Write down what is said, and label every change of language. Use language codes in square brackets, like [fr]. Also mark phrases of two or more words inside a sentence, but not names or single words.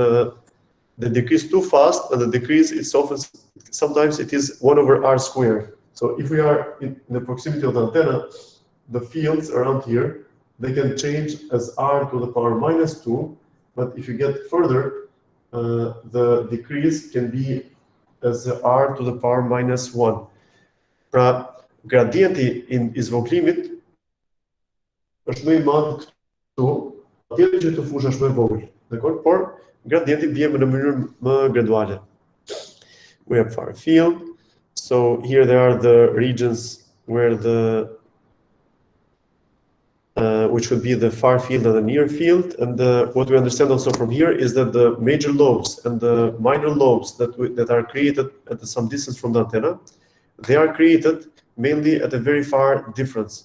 [en] For example, they decrease too fast, and the decrease is often, sometimes it is 1/r². So if we are in the proximity of the antenna, the fields around here, they can change as r⁻², but if you get further, the decrease can be as r⁻⁻1. [sq] Pra, gradienti in izvoglimit është më i madh këtu, atje që të fush është më e vogël. Dakor? Por gradienti bie në mënyrë më graduale. [en] We have far field. So here there are the regions where which would be the far field and the near field. And what we understand also from here is that the major lobes and the minor lobes that are created at some distance from the antenna, they are created mainly at a very far difference.